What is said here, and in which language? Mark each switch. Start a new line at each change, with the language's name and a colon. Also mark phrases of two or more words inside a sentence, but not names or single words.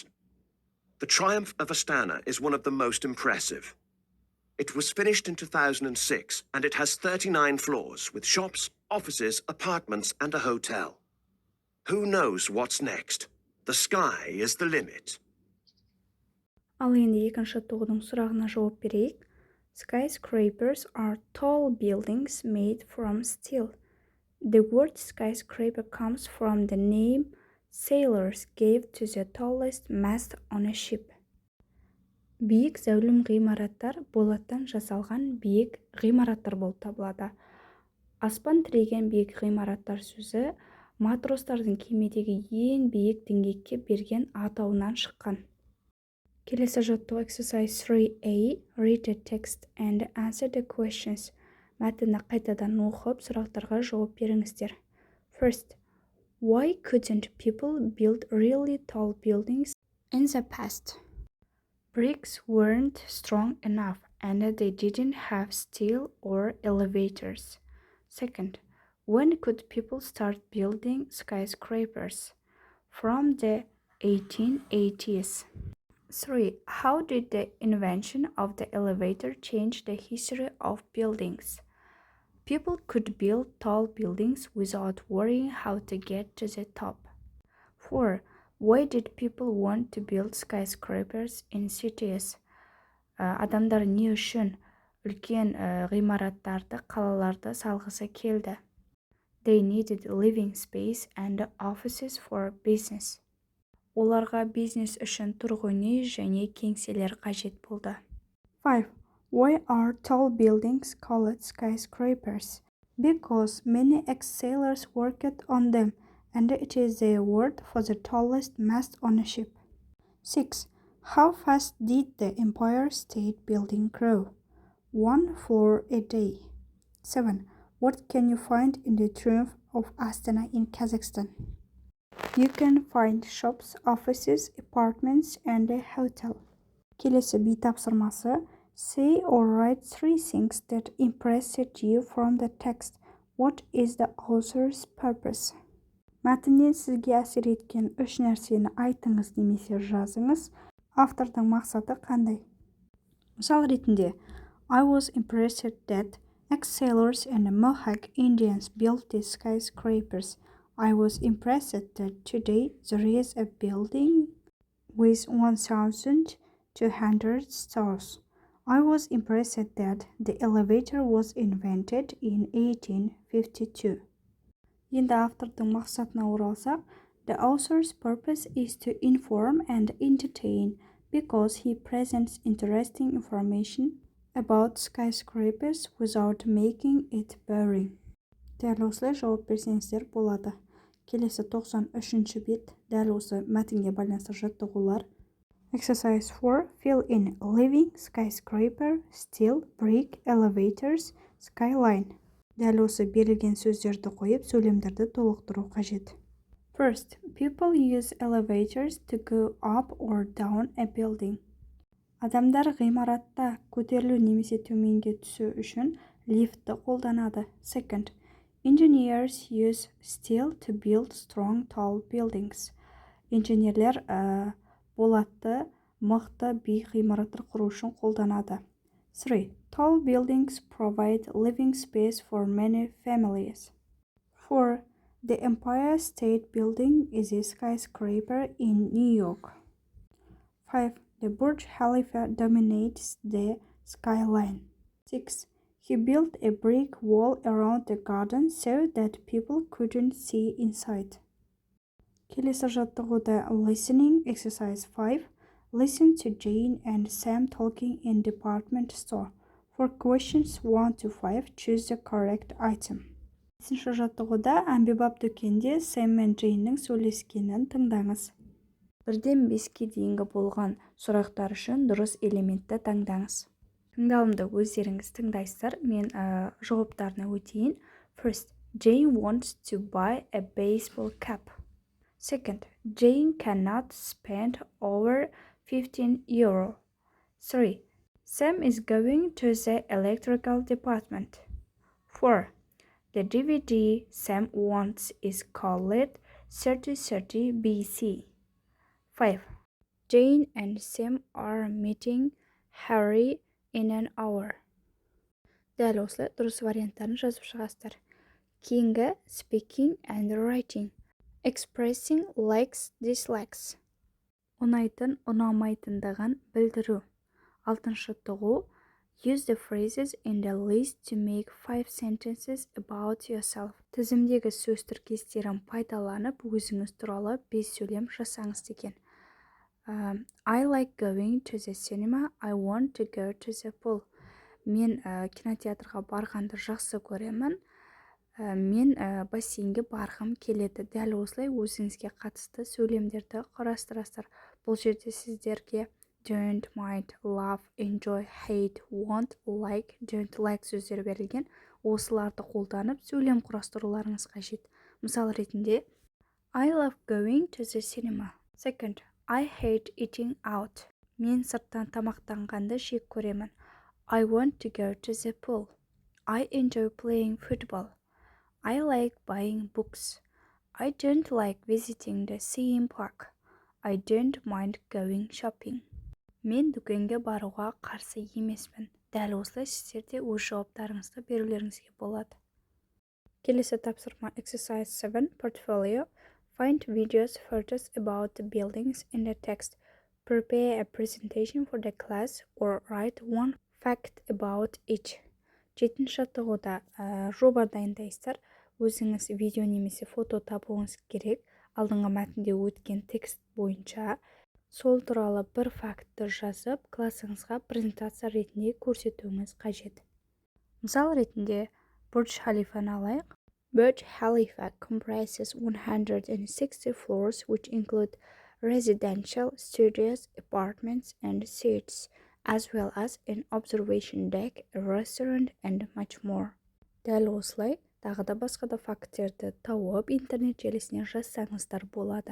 English: The triumph of Astana is one of the most impressive. It was finished in 2006, and it has 39 floors with shops, offices, apartments, and a hotel. Who knows what's next? The sky is the limit.
Kazakh: Ал енді екінші жаттығудың сұрағына жауап берейік.
English: Skyscrapers are tall buildings made from steel. The word skyscraper comes from the name sailors gave to the tallest mast on a ship.
Kazakh: Биік зәулім ғимараттар болаттан жасалған биік ғимараттар болып табылады. Аспан тіреген биік ғимараттар сөзі матростардың кемедегі ең биік діңгекке берген атауынан шыққан. Келесі жаттығу exercise 3A.
English: Read the text and answer the questions.
Kazakh: Мәтінді қайтадан оқып, сұрақтарға жауап беріңіздер.
English: First, why couldn't people build really tall buildings in the past? Bricks weren't strong enough and they didn't have steel or elevators. Second, when could people start building skyscrapers? From the 1880s. 3. How did the invention of the elevator change the history of buildings? People could build tall buildings without worrying how to get to the top. 4. Why did people want to build skyscrapers in cities?
Kazakh: Адамдар не үшін үлкен ғимараттарды қалаларда салғысы келді?
English: They needed living space and offices for business.
Kazakh: Оларға бизнес үшін тұрғын үй және кеңселер қажет болды.
English: 5. Why are tall buildings called skyscrapers? Because many ex-sailors worked on them, and it is the award for the tallest mast on a ship. 6. How fast did the Empire State Building grow? 1 floor a day. 7. What can you find in the Triumph of Astana in Kazakhstan? You can find shops, offices, apartments, and a hotel.
Kazakh: Келесі би тапсырмасы.
English: Say or write 3 things that impressed you from the text. What is the author's purpose?
Kazakh: Мәтіннен сізге әсер еткен 3 нәрсені айтыңыз немесе жазыңыз. Автордың мақсаты қандай? Мысал ретінде,
English: I was impressed that ex-sailors and Mohawk Indians built these skyscrapers. I was impressed that today there is a building with 1,200 stores. I was impressed that the elevator was invented in 1852.
Kazakh: Енді автордың мақсатына оралсақ,
English: the author's purpose is to inform and entertain because he presents interesting information about skyscrapers without making it boring.
Kazakh: Дәл осылай жауап берсеңіздер болады. Келесі 93-ші бет, дәл осы мәтінге байланысты жаттығулар.
English: Exercise 4. Fill in living, skyscraper, steel, brick, elevators, skyline.
Kazakh: Дәл осы берілген сөздерді қойып, сөйлемдерді толықтыру қажет.
English: First, people use elevators to go up or down a building.
Kazakh: Адамдар ғимаратта көтерілу немесе төменге түсу үшін лифтті қолданады.
English: Second, engineers use steel to build strong, tall buildings.
Kazakh: Инженерлер болатты, мықты, биік ғимараттар құру үшін қолданады.
English: 3. Tall buildings provide living space for many families. 4. The Empire State Building is a skyscraper in New York. 5. The Burj Khalifa dominates the skyline. 6. He built a brick wall around the garden so that people couldn't see inside.
Kazakh: Келесі жаттығуда
English: listening, exercise
Kazakh: 5.
English: Listen to Jane and Sam talking in department store. For questions 1 to 5, choose the correct item.
Kazakh: 5-ші жаттығуда әмбебап дүкенде Сэм мен Джейннің сөйлескенін тыңдаңыз. 1-ден 5-ке дейінгі болған сұрақтар үшін дұрыс элементті таңдаңыз. Тыңдалымды өздеріңіз тыңдайсыздар. Мен жауаптарына өтейін.
English: First, Jane wants to buy a baseball cap. Second, Jane cannot spend over 15 euro. 3. Sam is going to the electrical department. 4. The DVD Sam wants is called 3030 BC. 5. Jane and Sam are meeting Harry in an hour.
Kazakh: Дәл осылай дұрыс варианттарын жазып шығасыздар.
English: Кейінгі speaking and writing. Expressing likes, dislikes.
Kazakh: Ұнайтын, ұнамайтындығын білдіру. 6-шы тұғу.
English: Use the phrases in the list to make 5 sentences about yourself.
Kazakh: Тізімдегі сөз тіркестерін пайдаланып, өзіңіз туралы 5 сөйлем жасаңыз деген.
English: I like going to the cinema. I want to go to the pool.
Kazakh: Мен кинотеатрға барғанды жақсы көремін. Мен бассейнге барғым келеді. Дәл осылай өзіңізге қатысты сөйлемдерді қарастырасыздар. Бұл жерде сіздерге
English: don't, might, love, enjoy, hate, want, like, don't like
Kazakh: сөздер берілген. Осыларды қолданып сөйлем құрастыруларыңыз қажет. Мысал ретінде
English: I love going to the cinema. Second, I hate eating out.
Kazakh: Мен сырттан тамақтанғанды жек көремін.
English: I want to go to the pool. I enjoy playing football. I like buying books. I don't like visiting the theme park. I don't mind going shopping.
Kazakh: Мен дүкенге баруға қарсы емеспін. Дәл осылай сіздер де өз жауаптарыңызды берулеріңізге болады. Келесі тапсырма
English: exercise 7 portfolio. Find videos, photos about the buildings in the text. Prepare a presentation for the class or write one fact about each.
Kazakh: Жетінші жаттығуда жоба дайындайсыздар. Өзіңіз видео немесе фото табуыңыз керек. Алдыңғы мәтінде өткен текст бойынша сол туралы бір фактты жазып, классыңызға презентация ретінде көрсетуіңіз қажет. Мысал ретінде Бурдж Халифаны алайық.
English: Burj Khalifa comprises 160 floors which include residential, studios, apartments, and suites, as well as an observation deck, a restaurant, and much more.
Kazakh: Дәл осылай, тағы да басқа да факттерді тауып, интернет желісіне жазсаңыздар болады.